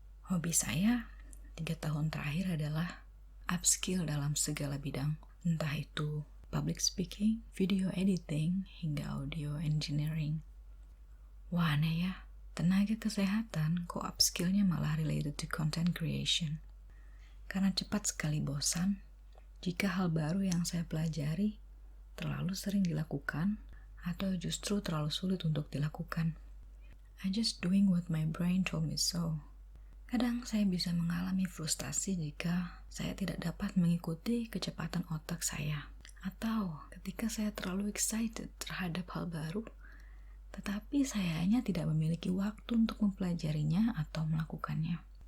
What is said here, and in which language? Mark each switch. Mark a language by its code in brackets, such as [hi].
[id] Hobi saya 3 tahun terakhir adalah upskill dalam segala bidang, entah itu public speaking, video editing, hingga audio engineering. Wah, aneh ya. Tenaga kesehatan kok upskillnya malah [en] related to content creation. [id] Karena cepat sekali bosan jika hal baru yang saya pelajari terlalu sering dilakukan atau justru terlalu sulit untuk dilakukan. [en] I just doing what my brain told me so. [id] Kadang saya bisa mengalami frustasi jika saya tidak dapat mengikuti kecepatan otak saya. Atau ketika saya terlalu excited terhadap hal baru, tetapi sayanya tidak memiliki waktu untuk mempelajarinya atau melakukannya.